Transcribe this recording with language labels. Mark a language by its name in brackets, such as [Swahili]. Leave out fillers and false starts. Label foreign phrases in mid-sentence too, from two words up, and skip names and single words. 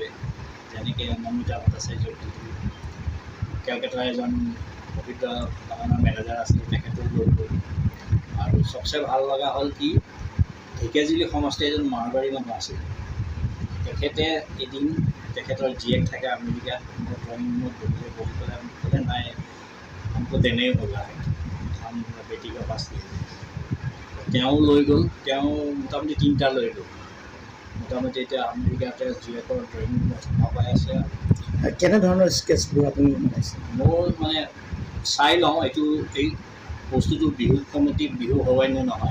[Assamese] যেনেকৈ নমিতা ভট্টাচাৰ্যক দিলোঁ, কেলকাতাৰ এজন প্ৰকৃত বাগানৰ মেনেজাৰ আছিল, তেখেতেও লৈ গ'ল। আৰু চবচে ভাল লগা হ'ল কি, ঢেকীয়াজুলি সমষ্টিৰ এজন মাৰোৱাৰী মানুহ আছিল, তেখেতে এদিন তেখেতৰ জীয়েক থাকে আমেৰিকাত, মোৰ ড্ৰয়িং ৰুমত বহি পেলাই মোক ক'লে, নাই [Hindi] हमको देने होगा हम बेटी का पास ले। [Assamese] তেওঁ লৈ গ'ল, তেওঁ মোটামুটি 3টা লৈ গ'ল। মোটামুটি এতিয়া আমেৰিকাতে জীয়েকৰ ড্ৰয়িং ৰুমত সোমাই পাই আছে। কেনেধৰণৰ স্কেচবোৰ আপুনি বনাইছে? মোৰ মানে চাই লওঁ এইটো এই বস্তুটো বিহু কমিটিত বিহু হয় নে নহয়।